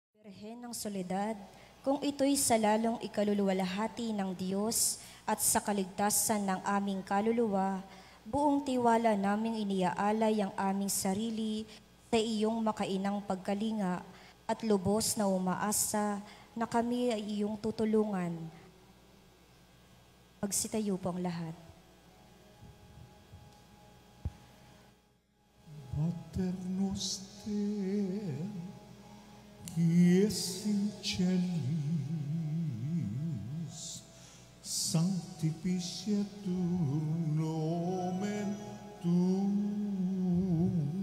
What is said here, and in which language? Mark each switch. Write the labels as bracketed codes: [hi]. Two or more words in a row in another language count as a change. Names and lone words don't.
[tl] Birhen ng Soledad, kung ito'y sa lalong ikaluluwalhati ng Diyos at sa kaligtasan ng aming kaluluwa, buong tiwala naming iniaalay ang aming sarili sa iyong makainang pagkalinga at lubos na umaasa na kami ay iyong tutulungan. Magsitayo po ang lahat. [la] Pater noster, qui es in celis, sanctificetur nomen tuum,